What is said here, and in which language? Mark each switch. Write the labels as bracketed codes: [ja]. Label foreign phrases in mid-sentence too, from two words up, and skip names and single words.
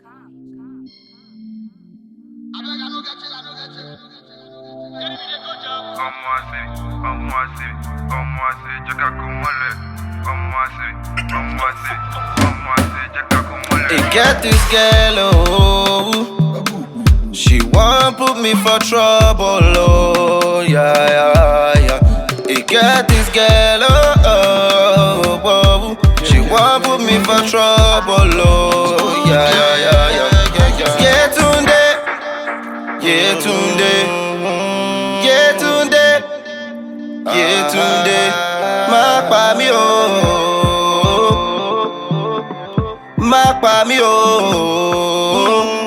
[pcm] Hey, get this girl, oh, she won't put me for trouble, oh, yeah. Hey, get this girl, oh, she won't put me for trouble, oh, yeah. [yo] Yetunde, má pa mí o, má pa mí o.